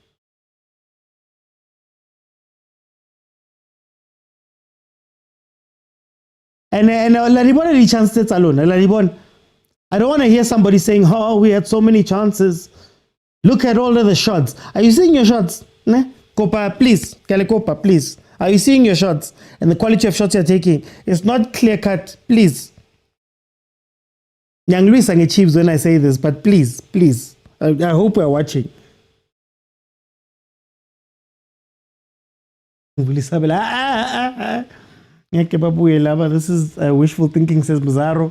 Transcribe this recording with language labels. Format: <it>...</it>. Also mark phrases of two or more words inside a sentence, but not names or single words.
<en>And Laribon had chances alone. Laribon, I don't want to hear somebody saying, oh, we had so many chances. Look at all of the shots. Are you seeing your shots?</en> <st>Ne? Kopa, please. Kale Kopa,</st> <en>please. Are you seeing your shots? And the quality of shots you're taking? It's not clear cut. Please. Young Luis and Chiefs when I say this, but please, please. I hope we're watching. This is wishful thinking, says Mazzaro.</en>